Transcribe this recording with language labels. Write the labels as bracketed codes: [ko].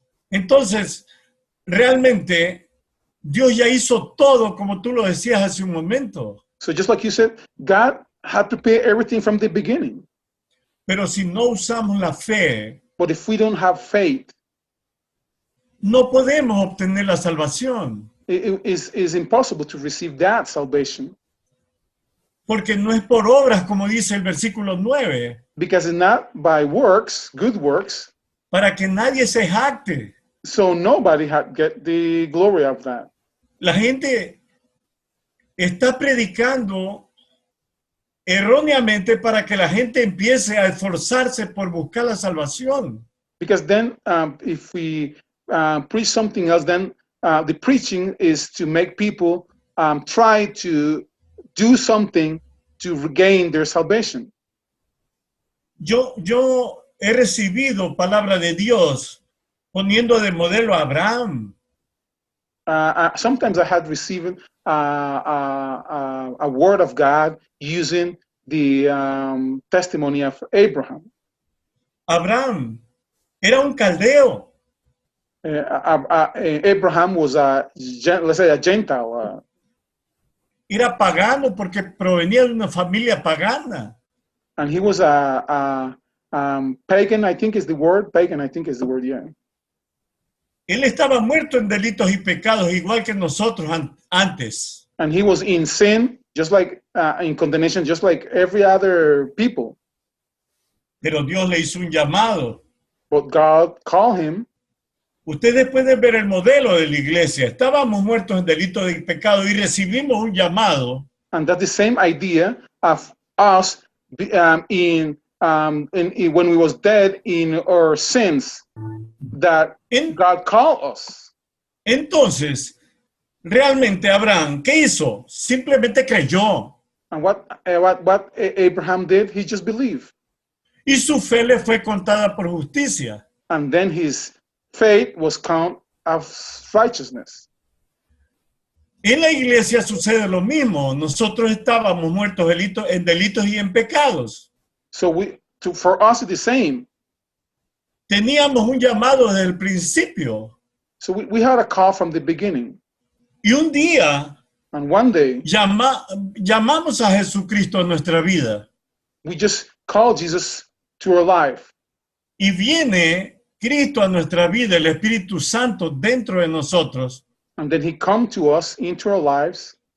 [es] Entonces, realmente, Dios ya hizo todo como tú lo decías hace un momento. [en] So just like you said, God had prepared everything from the beginning. [es] Pero si no usamos la fe, [en] But if we don't have faith, [es] no podemos obtener la salvación. [en] it is impossible to receive that salvation. [es] Porque no es por obras, como dice el versículo 9, [en] Because it's not by works, good works, [es] para que nadie se jacte. [en] so nobody had get the glory of that. [es] La gente está predicando erróneamente para que la gente empiece a esforzarse por buscar la salvación. [en] Because then if we preach something else, then the preaching is to make people try to do something to regain their salvation. [es] Yo he recibido palabra de Dios poniendo de modelo a Abraham, [en] Sometimes I had received a word of God using the testimony of Abraham. [es] Abraham era un caldeo. [en] Abraham was let's say a Gentile. [es] Era pagano porque provenía de una familia pagana. [en] And he was a pagan, I think is the word. Pagan, I think is the word, yeah. [es] Él estaba muerto en delitos y pecados, igual que nosotros antes. [en] And he was in sin, just like in condemnation, just like every other people. [es] Pero Dios le hizo un llamado. [en] But God called him. [es] Ustedes pueden ver el modelo de la iglesia. Estábamos muertos en delitos y pecados y recibimos un llamado. [en] And that's the same idea of us when we was dead in our sins, that God called us. [es] Entonces, realmente Abraham, ¿qué hizo? Simplemente creyó. [en] And what Abraham did, he just believed. [es] Y su fe le fue contada por justicia. [en] And then his faith was counted as righteousness. [es] En la iglesia sucede lo mismo. Nosotros estábamos muertos en delitos y en pecados. [en] So for us, it's the same. [es] Teníamos un llamado desde el principio. [en] So we had a call from the beginning. [es] Y un día, [en] and one day, [es] llamamos a Jesucristo a nuestra vida. [en] We just called Jesus to our life. [es] Y viene Cristo a nuestra vida, el Espíritu Santo dentro de nosotros. [en] And then he come to us into our lives.